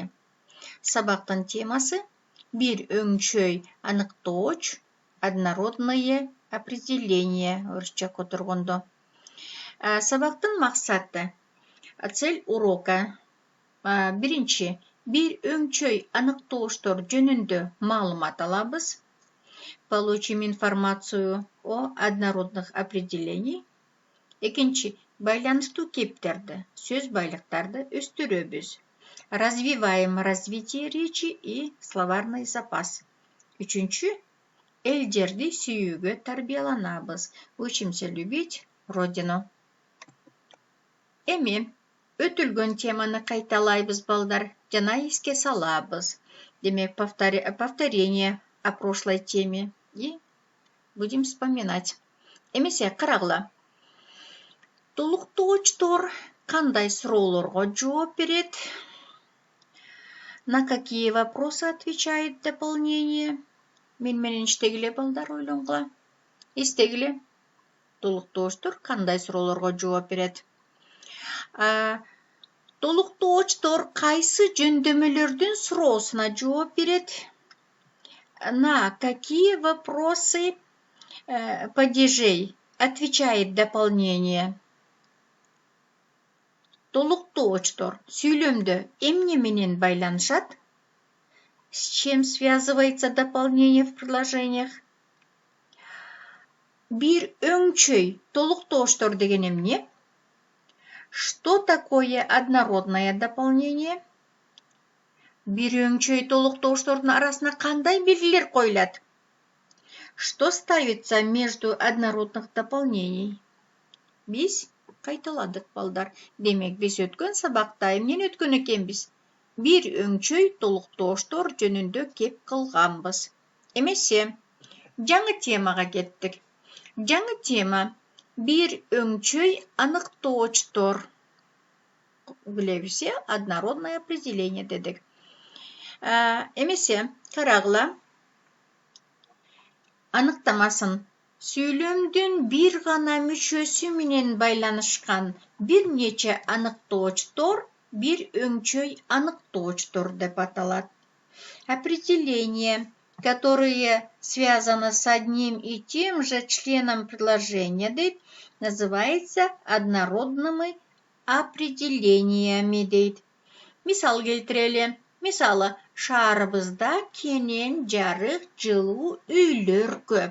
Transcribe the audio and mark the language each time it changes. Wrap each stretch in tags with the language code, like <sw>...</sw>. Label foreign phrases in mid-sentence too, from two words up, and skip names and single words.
<ky>Сабактын темасы бир өңчөй аныктооч,</ky> <ru>однородное определение</ru> <ky>орусча которгондо. Сабактын максаты,</ky> <ru>цель урока.</ru> <ky>Биринчи, бир өңчөй аныктооштор жөнүндө маалымат алабыз.</ky> <ru>Получим информацию о однородных определений.</ru> <ky>Экинчи, байланыштуу кептерди, сөз байлыктарды өстүрөбүз.</ky> <ru>Развиваем развитие речи и словарный запас.</ru> <ky>Үчүнчү, элдерди сүйүүгө тарбияланабыз.</ky> <ru>Учимся любить родину.</ru> <ky>Эми өтүлгөн теманы кайталайбыз балдар, жана эске салабыз. Демек,</ky> <ru>повторение о прошлой теме. И будем вспоминать.</ru> <ky>Эмесе карагыла. Толуктоочтор кандай суроолорго жооп берет?</ky> <ru>На какие вопросы отвечает дополнение?</ru> <ky>Мен менен иштегиле балдар, ойлонгула. Эстегиле. Толуктоочтор кандай суроолорго жооп берет? Толуктоочтор кайсы жөндөмөлөрдүн суроосуна жооп берет?</ky> <ru>На какие вопросы падежей отвечает дополнение?</ru> <ky>Толуктоочтор сүйлөмдө эмне менен байланышат?</ky> <ru>С чем связывается дополнение в предложениях?</ru> <ky>Бир өңчөй толуктооштор деген эмне?</ky> <ru>Что такое однородное дополнение?</ru> <ky>Бир өңчөй толуктооштордун арасына кандай белгилер коюлат?</ky> <ru>Что ставится между однородных дополнений?</ru> <ky>Биз кайталадык балдар. Демек, биз өткөн сабакта эмнени өткөн экенбиз? Бир өңчөй толуктооштор жөнүндө кеп кылганбыз. Эмесе, жаңы темага кеттик. Жаңы тема бир өңчөй аныктоочтор. Билебиз,</ky> <ru>однородное определение</ru> <ky>дедик. Эмесе, карагыла. Аныктамасын. Сүйлөмдүн бир гана мүчөсү менен байланышкан бир нече аныктоочтор бир өңчөй аныктоочтор деп аталат.</ky> <ru>Определения, которые связаны с одним и тем же членом предложения, дейт, называется однородными определениями,</ru> <ky>дейт. Мисал келтирели. Мисалы, шаарыбызда кенен, жарык, жылуу үйлөр көп.</ky>